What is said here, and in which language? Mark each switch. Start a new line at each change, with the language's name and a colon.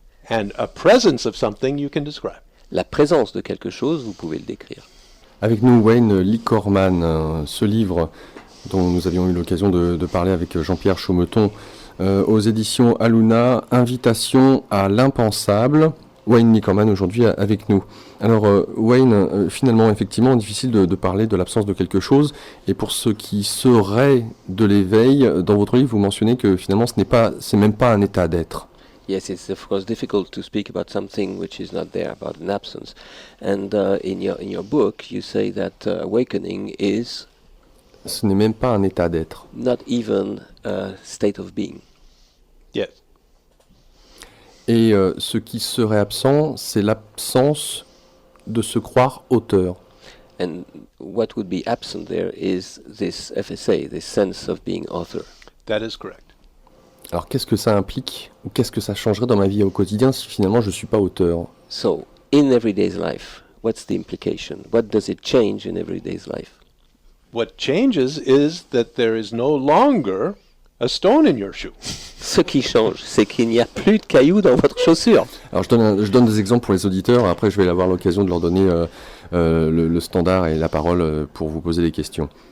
English: And a presence of something you can describe.
French: La présence de quelque chose, vous pouvez le décrire. Avec nous, Wayne Licorman, ce livre dont nous avions eu l'occasion de parler avec Jean-Pierre Chaumeton aux éditions Aluna, Invitation à l'impensable. Wayne Licorman aujourd'hui avec nous. Alors Wayne, finalement, effectivement, difficile de parler de l'absence de quelque chose. Et pour ce qui serait de l'éveil, dans votre livre, vous mentionnez que finalement, c'est même pas un état d'être.
English: Yes, it's of course difficult to speak about something which is not there, about an absence. And in your book, you say that awakening is
French: Ce n'est même pas un état d'être.
English: not even a state of being. Yes.
French: Et ce qui serait absent, c'est l'absence de se croire auteur.
English: And what would be absent there is this FSA, this sense of being author. That is correct.
French: Alors qu'est-ce que ça implique ou qu'est-ce que ça changerait dans ma vie au quotidien si finalement je ne suis pas auteur?
English: So, in everyday's life, what's the implication? What does it change in everyday's life? what changes is that there is no longer a stone in your shoe.
French: Ce qui change, c'est qu'il n'y a plus de cailloux dans votre chaussure. Alors je donne des exemples pour les auditeurs, après je vais avoir l'occasion de leur donner le standard et la parole pour vous poser des questions.